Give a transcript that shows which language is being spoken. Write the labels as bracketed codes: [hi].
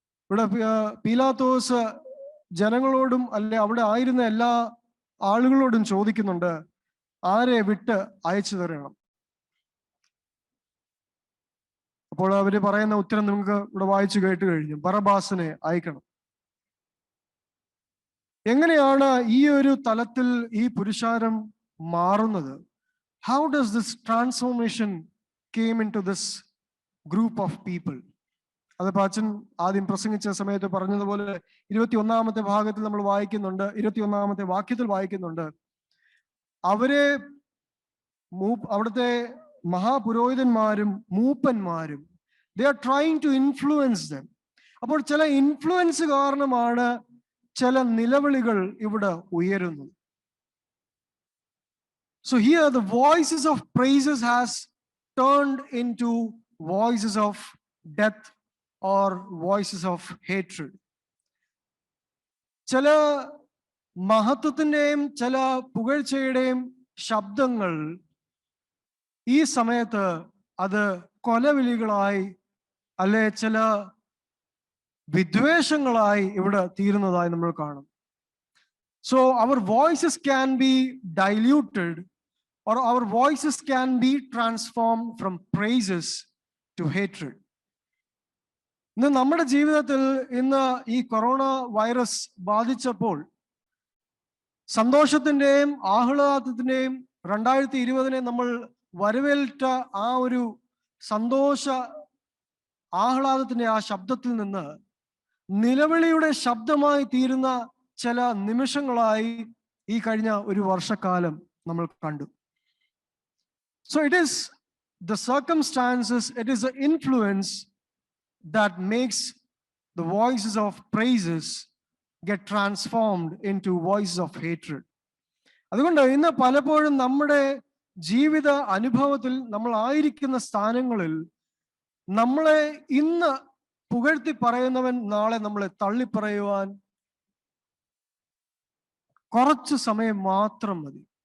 [ml] ഇവിടെ പീലാത്തോസ് ജനങ്ങളോടും അല്ലെ അവിടെ ആയിരുന്ന എല്ലാ ആളുകളോടും ചോദിക്കുന്നുണ്ട്, ആരെ വിട്ട് അയച്ചു തരണം. അപ്പോൾ അവര് പറയുന്ന ഉത്തരം നിങ്ങൾക്ക് ഇവിടെ വായിച്ചു കേട്ട് കഴിഞ്ഞു, ബറബാസിനെ അയക്കണം. എങ്ങനെയാണ് ഈ ഒരു തലത്തിൽ ഈ പുരുഷാരം മാറുന്നത്? [en] How does this transformation came into this group of people? [ml] അതിപ്പോ അച്ഛൻ ആദ്യം പ്രസംഗിച്ച സമയത്ത് പറഞ്ഞതുപോലെ 21-ാമത്തെ ഭാഗത്തിൽ നമ്മൾ വായിക്കുന്നുണ്ട്, 21-ാമത്തെ വാക്യത്തിൽ വായിക്കുന്നുണ്ട്, അവരെ അവിടുത്തെ മഹാപുരോഹിതന്മാരും മൂപ്പന്മാരും [en] they are trying to influence them. [ml] അപ്പോൾ ചില ഇൻഫ്ലുവൻസ് കാരണമാണ് ചില നിലവിളികൾ ഇവിടെ ഉയരുന്നത്. [en] So here the voices of praises has turned into voices of death or voices of hatred. [ml] ചില മഹത്വത്തിന്റെയും ചില പുകഴ്ചയുടെയും ശബ്ദങ്ങൾ ഈ സമയത്ത് അത് കൊലവിളികളായി അല്ലെ ചില വിദ്വേഷങ്ങളായി ഇവിടെ തീരുന്നതായി നമ്മൾ കാണും. [en] So our voices can be diluted or our voices can be transformed from praises to hatred. [ml] ഇന്ന് നമ്മുടെ ജീവിതത്തിൽ ഇന്ന് ഈ കൊറോണ വൈറസ് ബാധിച്ചപ്പോൾ സന്തോഷത്തിന്റെയും ആഹ്ലാദത്തിന്റെയും 2020 നമ്മൾ വരവേറ്റ ആ ഒരു സന്തോഷ ആഹ്ലാദത്തിന്റെ ആ ശബ്ദത്തിൽ നിന്ന് നിലവിളിയുടെ ശബ്ദമായി തീരുന്ന ചില നിമിഷങ്ങളായി ഈ കഴിഞ്ഞ ഒരു വർഷക്കാലം നമ്മൾ കണ്ടു. [en] So it is the circumstances, it is the influence that makes the voices of praises get transformed into voices of hatred. [ml] അതുകൊണ്ട് ഇന്ന് പലപ്പോഴും നമ്മുടെ ജീവിത അനുഭവത്തിൽ നമ്മൾ ആയിരിക്കുന്ന സ്ഥാനങ്ങളിൽ നമ്മളെ ഇന്ന് പുകഴ്ത്തി പറയുന്നവൻ നാളെ നമ്മളെ തള്ളിപ്പറയുവാൻ കുറച്ച് സമയം മാത്രം മതി.